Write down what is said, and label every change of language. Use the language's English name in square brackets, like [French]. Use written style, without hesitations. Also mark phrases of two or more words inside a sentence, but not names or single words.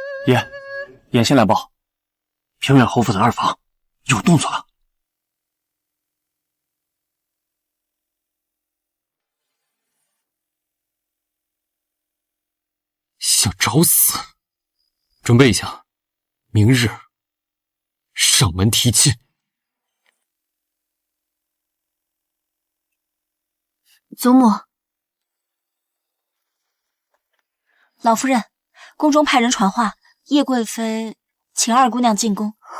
[Chinese] 眼线來報，平遠侯府的二房有動作了。想找死！准備一下，明日上門提親。祖母，老夫人，宫中派人傳話，葉貴妃請二姑娘進宮。